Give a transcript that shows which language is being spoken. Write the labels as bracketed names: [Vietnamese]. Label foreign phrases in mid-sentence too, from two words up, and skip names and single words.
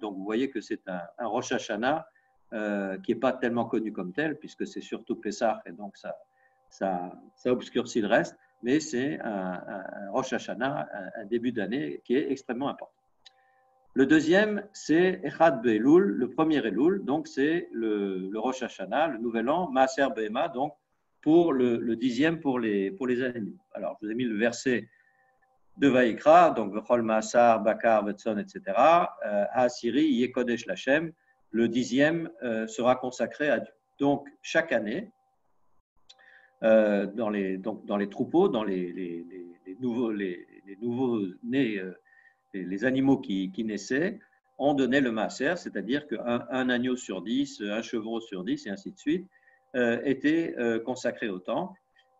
[French] Donc vous voyez que c'est un Rosh Hashanah qui n'est pas tellement connu comme tel, puisque c'est surtout Pessah, et donc ça obscurcit le reste, mais c'est un Rosh Hashanah, un début d'année qui est extrêmement important. Le deuxième, c'est [Hebrew] אחד באלול, [French] le premier Elul, donc c'est le Rosh Hashanah, le nouvel an, [Hebrew] מעשר בהמה, [French] donc pour le 10e pour les animaux. Alors, je vous ai mis le verset de Vaïkra, donc [Hebrew] וכל מעשר, בקר, וצאן, [French] etc. [Hebrew] העשירי, יקדש לכם, [French] le 10e sera consacré à Dieu. Donc, chaque année, dans les troupeaux, dans les nouveaux nés, les animaux qui naissaient, on donnait le maaser, c'est-à-dire qu'un agneau sur 10, un chevreau sur 10, et ainsi de suite, était consacré au temple.